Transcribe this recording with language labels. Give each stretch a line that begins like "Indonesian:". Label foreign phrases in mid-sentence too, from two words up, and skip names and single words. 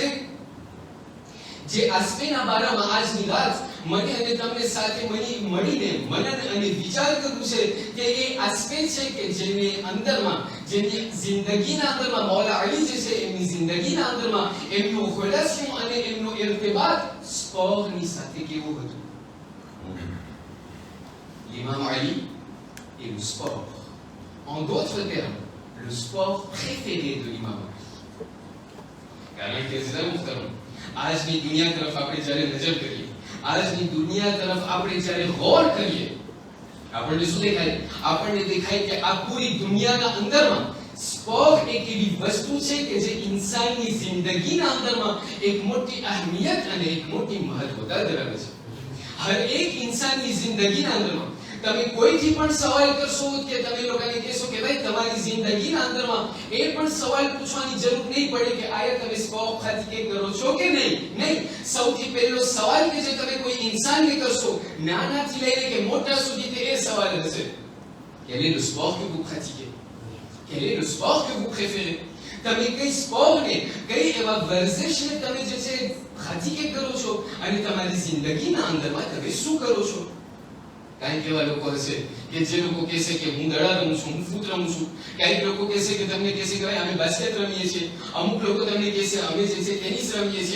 Gujarati: જે આસ્પેના બારામાં આજની રાત મને અને તમને સાથે મળીને મનન અને વિચાર કરવું છે કે એ આસ્પે છે કે જેની અંદરમાં, જેની જિંદગીના અંદરમાં મૌલા અલી જે છે એમની જિંદગીના અંદરમાં એમનો ખુલાસો અને એમનો ઇર્તિબાત સ્પોરની સાથે કેવો હતો.
French: L'imam Ali est le sport. En d'autres termes, le sport préféré de l'imam.
Gujarati: કારણ કે આજની દુનિયા તરફ આપણે જ્યારે નજર કરીએ, આજની દુનિયા તરફ આપણે જ્યારે ગૌર કરીએ, આપણને શું દેખાય? આપણને દેખાય કે આ પૂરી દુનિયાના અંદરમાં સ્પોર્ટ એક એવી વસ્તુ છે કે જે ઇન્સાનની જિંદગીના અંદરમાં એક મોટી અહેમિયત અને એક મોટી મહત્વતા ધરાવે છે. હર એક ઇન્સાનની જિંદગીના અંદરમાં તમે કોઈથી પણ સવાલ કરશો કે તમે લોકોને કહેશો કે ભાઈ તમારી જિંદગીના અંદરમાં એ પણ સવાલ પૂછવાની જરૂર નહીં પડે કે આયા તમે સ્પોર્ટ ખાતી કરો છો કે નહીં. સૌથી પહેલો સવાલ કે જે તમે કોઈ ઇન્સાનને કરશો, નાનાથી લઈને કે મોટા સુધી, તે એ સવાલ હશે:
French: quel est le sport que vous pratiquez? Quel est le sport que vous préférez?
Gujarati: તમે કઈ સ્પોર્ટને, કઈ એવા વર્ઝિશને તમે જે છે ખાતી કરો છો અને તમારી જિંદગીના અંદરમાં તમે શું કરો છો? કાંઈક એવા લોકો હશે કે જે લોકો કહેશે કે હું દડા રમું છું, હું ફૂટ રમું છું. કાંઈક લોકો કહેશે કે તમને કહેશે કે ભાઈ અમે બાસ્કેટ રમીએ છીએ. અમુક લોકો તમને કહેશે અમે જે છે ટેનિસ રમીએ છીએ.